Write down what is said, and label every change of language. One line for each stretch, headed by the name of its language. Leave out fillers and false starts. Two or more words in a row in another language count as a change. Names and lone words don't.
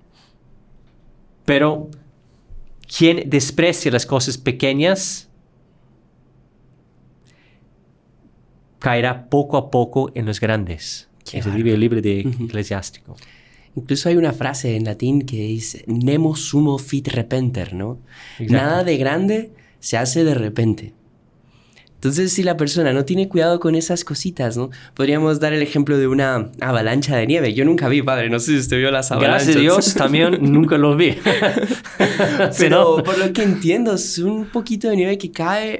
Spanish: Pero quien desprecia las cosas pequeñas caerá poco a poco en los grandes. Ese es el libro de Eclesiástico. Incluso hay una frase en latín que dice
Latin: nemo sumo fit repenter,
Spanish: ¿no? Exacto. Nada de grande se hace de repente. Entonces, si la persona no tiene cuidado con esas cositas, ¿no? Podríamos dar el ejemplo de una avalancha de nieve. Yo nunca vi, padre, no sé si usted vio las avalanchas. Gracias a Dios, también nunca lo vi. Pero por lo que entiendo, es un poquito de nieve que cae...